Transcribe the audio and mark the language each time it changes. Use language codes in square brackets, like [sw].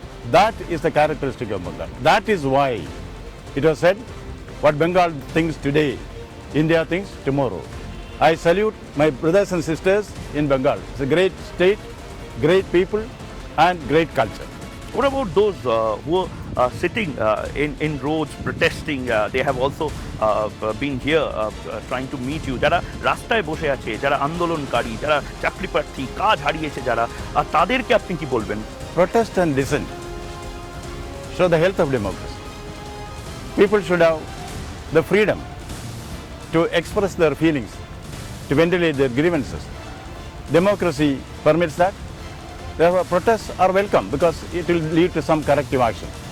[en] That is the characteristic of Bengal. That is why it was said, what Bengal thinks today, India thinks tomorrow. I salute my brothers and sisters in Bengal. It's a great state, great people, and great culture. What about those who are sitting in roads protesting? They have also been here trying to meet you. [bn] যারা রাস্তায় বসে আছে, যারা আন্দোলনকারী, যারা চাকরি প্রার্থী, কাজ হারিয়েছে যারা, তাদেরকে আপনি কি বলবেন? [en] Protest and dissent show the health of democracy. People should have the freedom to express their feelings, to ventilate their grievances. Democracy permits that. Therefore, protests are welcome because it will lead to some corrective action.